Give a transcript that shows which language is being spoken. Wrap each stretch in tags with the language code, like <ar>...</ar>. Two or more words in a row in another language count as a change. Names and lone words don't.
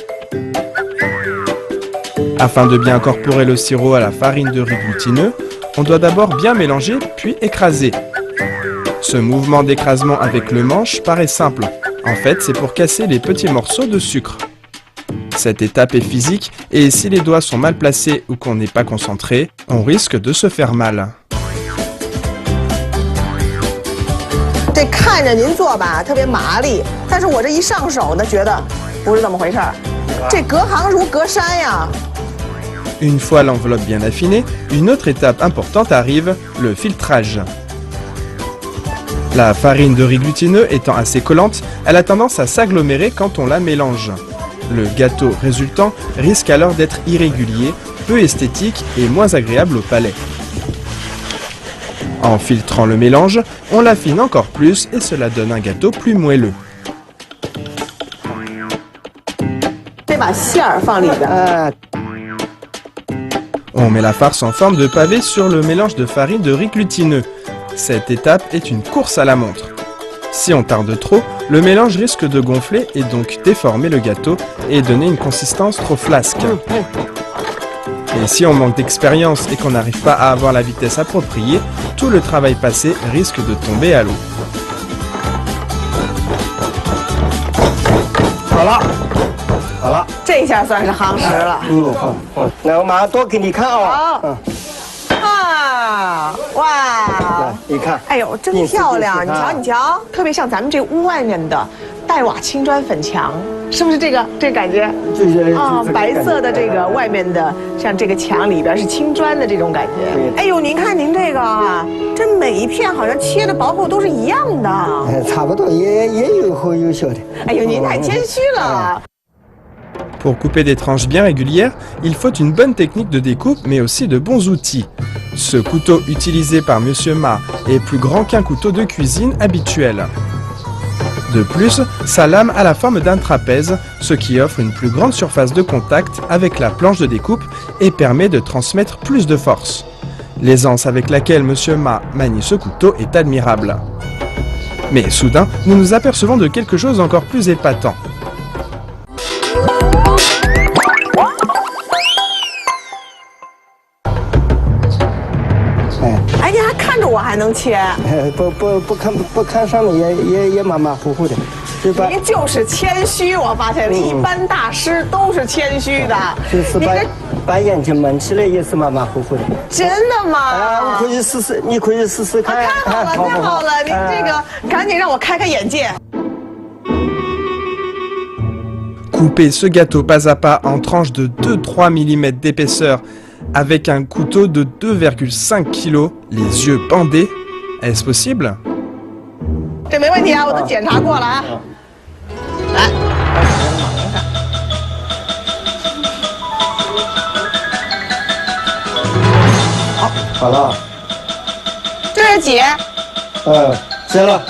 <fr>Afin de bien incorporer le sirop à la farine de riz glutineux, on doit d'abord bien mélanger puis écraser. Ce mouvement d'écrasement avec le manche paraît simple. En fait, c'est pour casser les petits morceaux de sucre. Cette étape est physique et si les doigts sont mal placés ou qu'on n'est pas concentré, on risque de se faire mal.</fr> <zh>这看着您做吧特别麻利，但是我这一上手呢，觉得不是这么回事儿。这隔行如隔山呀。</zh> <fr>Une fois l'enveloppe bien affinée, une autre étape importante arrive, le filtrage. La farine de riz glutineux étant assez collante, elle a tendance à s'agglomérer quand on la mélange. Le gâteau résultant risque alors d'être irrégulier, peu esthétique et moins agréable au palais. En filtrant le mélange, on l'affine encore plus et cela donne un gâteau plus moelleux.</fr> <zh>得把馅儿放里边。</zh> <fr>On met la farce en forme de pavé sur le mélange de farine de riz glutineux. Cette étape est une course à la montre. Si on tarde trop, le mélange risque de gonfler et donc déformer le gâteau et donner une consistance trop flasque. Et si on manque d'expérience et qu'on n'arrive pas à avoir la vitesse appropriée, tout le travail passé risque de tomber à l'eau. Voilà. Voilà.</fr> <zh>这下算是夯实了。来，我马上多给你看啊。好。啊，哇！你看，哎呦，真漂亮！你瞧，你瞧，特别像咱们这屋外面的黛瓦青砖粉墙，是不是这个感觉？就是啊，白色的这个外面的，像这个墙里边是青砖的这种感觉。哎呦，您看您这个啊，这每一片好像切的薄厚都是一样的。差不多，也有厚有小的。哎呦，您太谦虚了。</zh> <fr>Pour couper des tranches bien régulières, il faut une bonne technique de découpe mais aussi de bons outils. Ce couteau utilisé par Monsieur Ma est plus grand qu'un couteau de cuisine habituel. De plus, sa lame a la forme d'un trapèze, ce qui offre une plus grande surface de contact avec la planche de découpe et permet de transmettre plus de force. L'aisance avec laquelle Monsieur Ma manie ce couteau est admirable. Mais soudain, nous nous apercevons de quelque chose encore plus épatant.</fr> <zh>哎，你还看着我还能切？不看上面也马马虎虎的，对吧？您就是谦虚，我发现了，一般大师都是谦虚的。就是把眼睛蒙起来也是马马虎虎的。真的吗？啊，我可以试试，你可以试试看。太好了，太好了！您这个赶紧让我开开眼界。</zh> <fr>Couper ce gâteau pas à pas en tranches de 2-3 mm d'épaisseur avec un couteau de 2,5 kg, les yeux bandés, est-ce possible?</fr> <zh>这没问题啊，我都检查过了啊。来，好了。这这是几？接了。</zh>